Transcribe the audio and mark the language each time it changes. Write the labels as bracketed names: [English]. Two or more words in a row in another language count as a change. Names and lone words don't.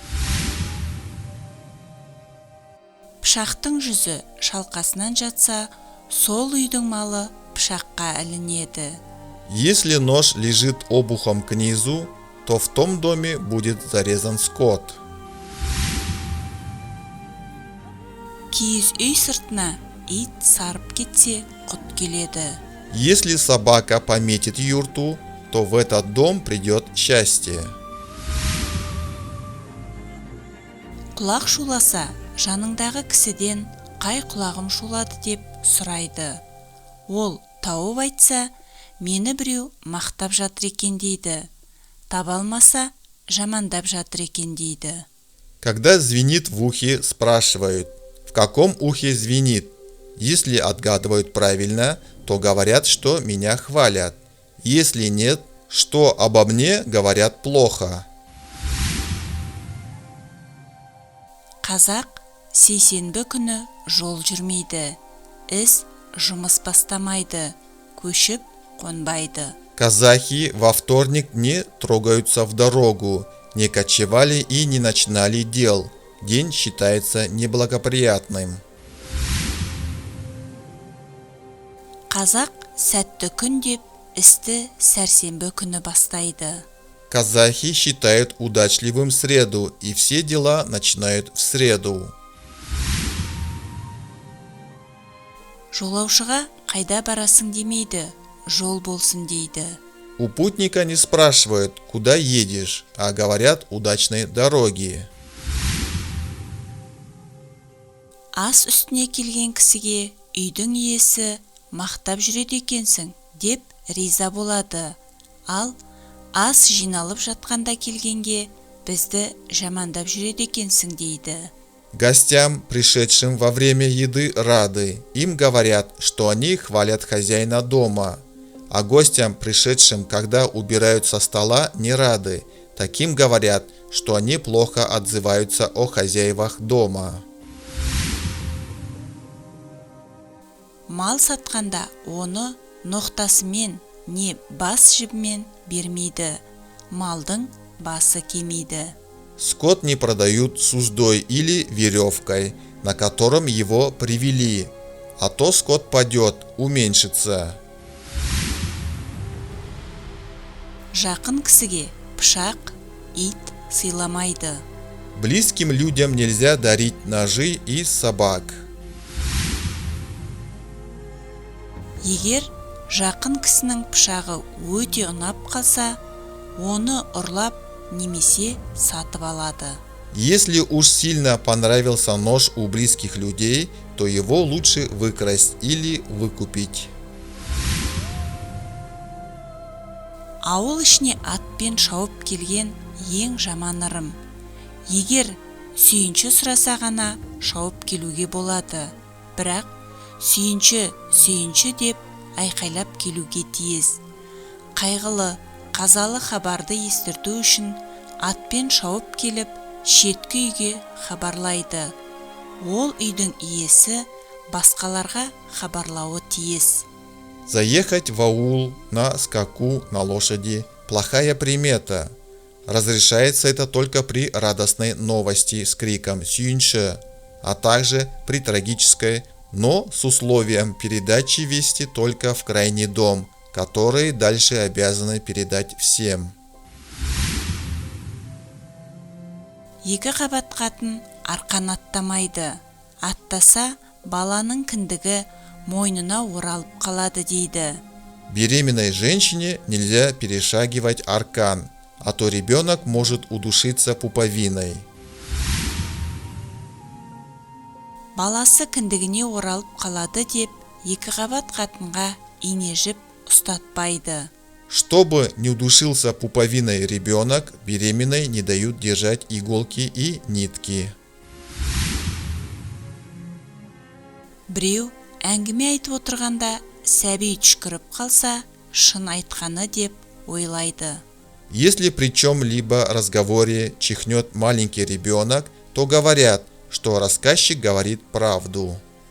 [Kazakh] Пышақтың жүзі шалқасынан жатса, сол үйдің малы пышаққа ілінеді. [Russian] Если нож лежит обухом к низу, то в том доме будет зарезан скот. [Kazakh] Киіз үй сыртына ит сарып кетсе, құт келеді. [Russian] Если собака пометит юрту, то в этот дом придет счастье. [Kazakh] Құлақ шуласа, жаныңдағы кісіден қай құлағым шулады деп сұрайды. Ол тауып айтса, мені біреу мақтап жатыр екен дейді. Таба алмаса, жамандап жатыр екен дейді. [Russian] Когда звенит в ухе, спрашивают, в каком ухе звенит. Если отгадывают правильно, то говорят, что меня хвалят. Если нет, что обо мне говорят плохо. [Kazakh] Қазақ сейсенбі күні жол жүрмейді, іс жұмыс бастамайды, көшіп қонбайды. [Russian] Казахи во вторник не трогаются в дорогу, не кочевали и не начинали дел. День считается неблагоприятным. [Kazakh] Қазақ сәтті күн деп, істі сәрсенбі күні бастайды. [Russian] Казахи считают удачливым среду, и все дела начинают в среду. [Kazakh] Жолаушыға қайда барасың демейді, жол болсын дейді. [Russian] У путника не спрашивают, куда едешь, а говорят удачной дороги. [Kazakh] Ас үстіне келген кісіге үйдің иесі мақтап жүреді екенсің деп риза болады. Ал ас жиналып жатқанда келгенге бізді жамандап жүреді екенсің дейді. [Russian] Гостям, пришедшим во время еды, рады. Им говорят, что они хвалят хозяина дома. А гостям, пришедшим, когда убирают со стола, не рады. Таким говорят, что они плохо отзываются о хозяевах дома. [Kazakh] Мал сатқанда оны ноқтасымен не бас жібімен бермейді. Малдың басы кемейді. [Russian] Скот не продают с уздой или веревкой, на котором его привели, а то скот падет, уменьшится. [Kazakh] Жақын кісіге пышақ, ит сыйламайды. [Russian] Близким людям нельзя дарить ножи и собак. [Kazakh] Егер жақын кісінің пышағы өте ұнап қалса, оны ұрлап немесе сатып алады. [Russian] Если уж сильно понравился нож у близких людей, то его лучше выкрасть или выкупить. [Kazakh] Ауыл ішіне атпен шауып келген ең жаман ырым. Егер сүйінші сұраса ғана шауып келуге болады, бірақ сүйінші деп айқайлап келуге тиіс. Қайғылы, қазалы хабарды естірту үшін атпен шауып келіп, шеткі үйге хабарлайды. Ол үйдің иесі басқаларға хабарлауы тиіс. [Russian] Заехать в аул на скаку на лошади – плохая примета. Разрешается это только при радостной новости с криком «Сюньше», а также при трагической, но с условием передачи вести только в крайний дом, который дальше обязаны передать всем. [Kazakh] Екі қабат қатын арқан аттамайды. Аттаса, баланың кіндігі мойнына оралып қалады дейді. [Russian] Беременной женщине нельзя перешагивать аркан, а то ребенок может удушиться пуповиной. [Kazakh] Баласы кіндігіне оралып қалады деп, екі қабат қатынға инежіп ұстатпайды. [Russian] Чтобы не удушился пуповиной ребенок, беременной не дают держать иголки и нитки. [Kazakh] Біреу әңгіме айтып отырғанда сәби түшкіріп қалса, шын айтқаны деп ойлайды. [Russian] Если при чем-либо разговоре чихнет маленький ребенок, то говорят, что рассказчик говорит правду.